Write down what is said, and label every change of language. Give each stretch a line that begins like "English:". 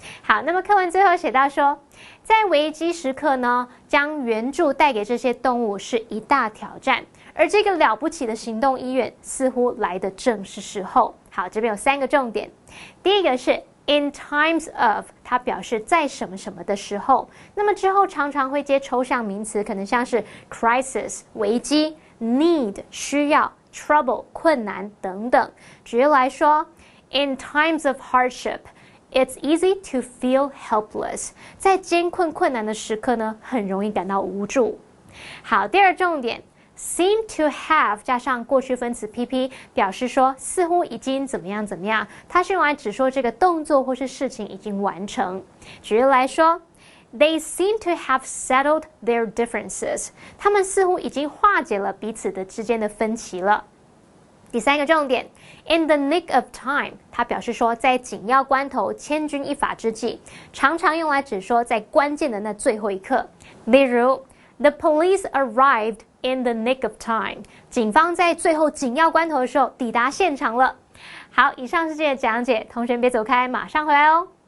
Chinese: 好，那么课文最后写到说，在危机时刻呢，将援助带给这些动物是一大挑战，而这个了不起的行动医院似乎来得正是时候。好，这边有3个重点，第一个是 in times of， 它表示在什么什么的时候，那么之后常常会接抽象名词，可能像是 crisis 危机，need 需要， trouble 困难等等。举例来说
English: ，in times of hardship, it's easy to feel helpless。
Chinese: 在艰困难的时刻呢，很容易感到无助。好，第二重点 ，seem to have 加上过去分词 PP， 表示说似乎已经怎么样，它是用来指说这个动作或是事情已经完成。举例来说。
English: They seem to have settled their differences.
Chinese: 他们似乎已经化解了彼此之间的分歧了。第3个重点 ，in the nick of time， 它表示说在紧要关头、千钧一发之际，常常用来指说在关键的那最后一刻。例如
English: ，The police arrived in the nick of time.
Chinese: 警方在最后紧要关头的时候抵达现场了。好，以上是这些讲解，同学别走开，马上回来哦。